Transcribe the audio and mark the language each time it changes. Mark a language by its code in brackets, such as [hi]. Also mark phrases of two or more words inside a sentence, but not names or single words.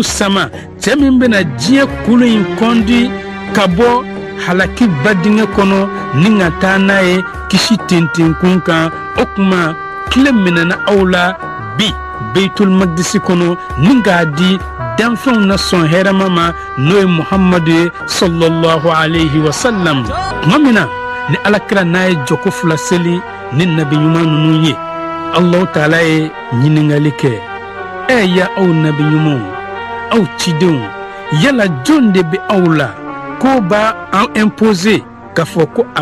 [bm] sama cɛ min bɛna diɲɛ kulu in kɔndi ka bɔ halaki badingɛ kɔnɔ ni ka taa n'a ye kisi tentenkun kan o kuma tile minɛna aw la bi beitul magdisi kɔnɔ ni k'a di danfɛnw na sɔn hɛrɛma ma n'o ye muhamadu ye [ar] صلى الله عليه وسلم [bm] tuma min na ni alakira n'a ye jɔko fila seli ni nabiɲuman ninnu ye alahu taala ye ɲininkali kɛ ya aw nabiɲumanw aw cidenw yala jɔn de bɛ aw la ko b'a an imposer k'a fɔ ko a